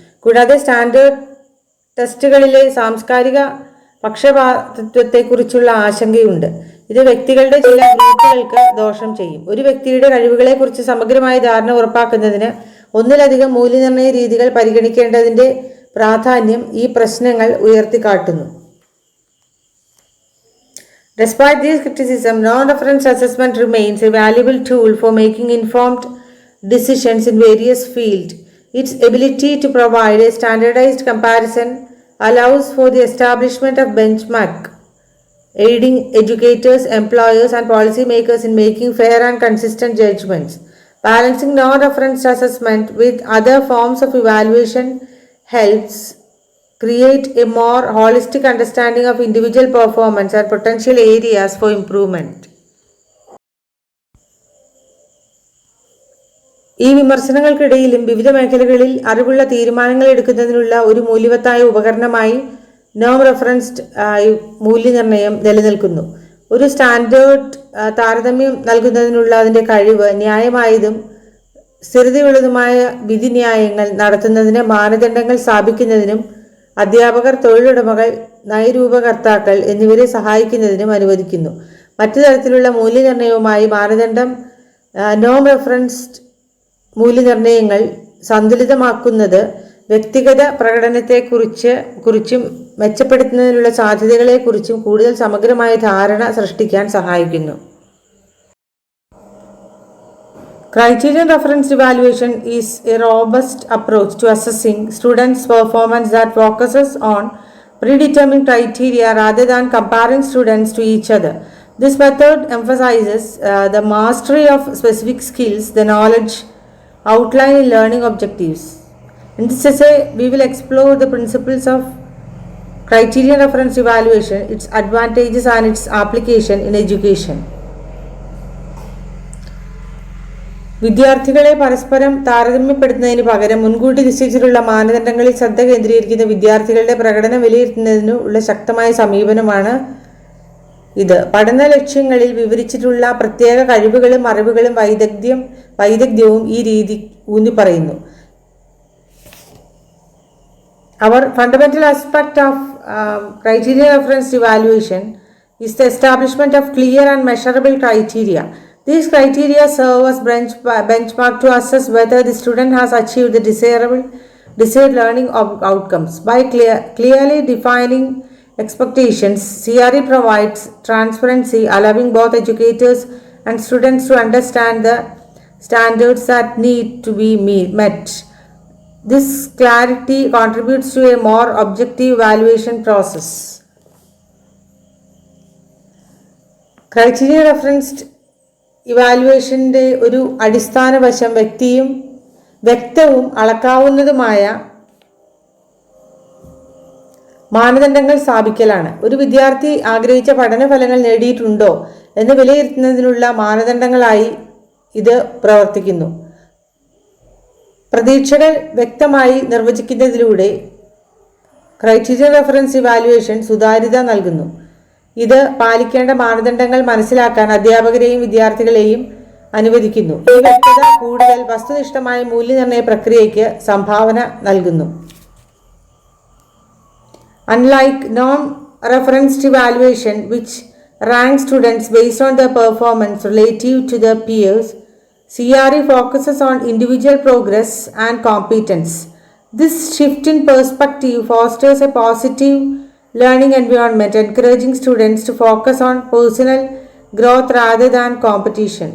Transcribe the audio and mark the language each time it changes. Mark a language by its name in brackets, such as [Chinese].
[Malayalam] കൂടാതെ സ്റ്റാൻഡേർഡ് ടെസ്റ്റുകളിലെ സാംസ്കാരിക പക്ഷപാതിത്വത്തെക്കുറിച്ചുള്ള ആശങ്കയുണ്ട്. ഇത് വ്യക്തികളുടെ ചില ഗ്രൂപ്പുകൾക്ക് ദോഷം ചെയ്യും. ഒരു വ്യക്തിയുടെ കഴിവുകളെക്കുറിച്ച് സമഗ്രമായ ധാരണ ഉറപ്പാക്കുന്നതിന് ഒന്നിലധികം മൂല്യനിർണ്ണയ രീതികൾ പരിഗണിക്കേണ്ടതിൻ്റെ പ്രാധാന്യം ഈ പ്രശ്നങ്ങൾ ഉയർത്തിക്കാട്ടുന്നു. [English] Despite these criticisms, non-reference assessment remains a valuable tool for making informed decisions in various fields. Its ability to provide a standardized comparison allows for the establishment of benchmark, aiding educators, employers, and policymakers in making fair and consistent judgments. Balancing non-reference assessment with other forms of evaluation helps create a more holistic understanding of individual performance and potential areas for improvement. [Malayalam] ഈ വിമർശനങ്ങൾക്കിടയിലും വിവിധ മേഖലകളിൽ അറിവുള്ള തീരുമാനങ്ങൾ എടുക്കുന്നതിനുള്ള ഒരു മൂല്യവത്തായ ഉപകരണമായി നോം referenced മൂല്യനിർണ്ണയം നിലനിൽക്കുന്നു. ഒരു സ്റ്റാൻഡേർഡ് താരതമ്യം നൽകുന്നതിനുള്ള അതിൻ്റെ കഴിവ് ന്യായമായതും സ്ഥിരതയുള്ളതുമായ വിധിന്യായങ്ങൾ നടത്തുന്നതിന് മാനദണ്ഡങ്ങൾ സ്ഥാപിക്കുന്നതിനും അധ്യാപകർ, തൊഴിലുടമകൾ, നയരൂപകർത്താക്കൾ എന്നിവരെ സഹായിക്കുന്നതിനും അനുവദിക്കുന്നു. മറ്റു തരത്തിലുള്ള മൂല്യനിർണ്ണയവുമായി മാനദണ്ഡം നോം റെഫറൻസ്ഡ് മൂല്യനിർണ്ണയങ്ങൾ സന്തുലിതമാക്കുന്നത് വ്യക്തിഗത പ്രകടനത്തെക്കുറിച്ചും മെച്ചപ്പെടുത്തുന്നതിനുള്ള സാധ്യതകളെക്കുറിച്ചും കൂടുതൽ സമഗ്രമായ ധാരണ സൃഷ്ടിക്കാൻ സഹായിക്കുന്നു. [English] Criterion-referenced evaluation is a robust approach to assessing students' performance that focuses on predetermined criteria rather than comparing students to each other. This method emphasizes the mastery of specific skills, the knowledge outlined in learning objectives. In this essay, we will explore the principles of criterion-referenced evaluation, its advantages and its application in education. [Malayalam] വിദ്യാർത്ഥികളെ പരസ്പരം താരതമ്യപ്പെടുത്തുന്നതിന് പകരം മുൻകൂട്ടി നിശ്ചയിച്ചിട്ടുള്ള മാനദണ്ഡങ്ങളിൽ ശ്രദ്ധ കേന്ദ്രീകരിക്കുന്ന വിദ്യാർത്ഥികളുടെ പ്രകടനം വിലയിരുത്തുന്നതിനുള്ള ശക്തമായ സമീപനമാണ് ഇത്. പഠന ലക്ഷ്യങ്ങളിൽ വിവരിച്ചിട്ടുള്ള പ്രത്യേക കഴിവുകളും അറിവുകളും വൈദഗ്ധ്യവും ഈ രീതി ഊന്നിപ്പറയുന്നു. [English] Our fundamental aspect of criterion-referenced evaluation is the establishment of clear and measurable criteria. These criteria serve as benchmark to assess whether the student has achieved the desired learning outcomes. By clearly defining expectations. CRE provides transparency, allowing both educators and students to understand the standards that need to be met. This clarity contributes to a more objective evaluation process. [Malayalam] Criteria referenced ഇവാലുവേഷൻ്റെ ഒരു അടിസ്ഥാന വശം വ്യക്തവും അളക്കാവുന്നതുമായ മാനദണ്ഡങ്ങൾ സ്ഥാപിക്കലാണ്. ഒരു വിദ്യാർത്ഥി ആഗ്രഹിച്ച പഠനഫലങ്ങൾ നേടിയിട്ടുണ്ടോ എന്ന് വിലയിരുത്തുന്നതിനുള്ള മാനദണ്ഡങ്ങളായി ഇത് പ്രവർത്തിക്കുന്നു. പ്രതീക്ഷകൾ വ്യക്തമായി നിർവചിക്കുന്നതിലൂടെ ക്രൈറ്റീരിയൻ റെഫറൻസ് ഇവാലുവേഷൻ സുതാര്യത നൽകുന്നു. ഇത് പാലിക്കേണ്ട മാനദണ്ഡങ്ങൾ മനസ്സിലാക്കാൻ അധ്യാപകരെയും വിദ്യാർത്ഥികളെയും അനുവദിക്കുന്നു. ഈ വ്യക്തത കൂടുതൽ വസ്തുനിഷ്ഠമായ മൂല്യനിർണ്ണയ പ്രക്രിയയ്ക്ക് സംഭാവന നൽകുന്നു. [English] Unlike norm-referenced evaluation, which ranks students based on their performance relative to their peers, CRE focuses on individual progress and competence. This shift in perspective fosters a positive learning environment, encouraging students to focus on personal growth rather than competition.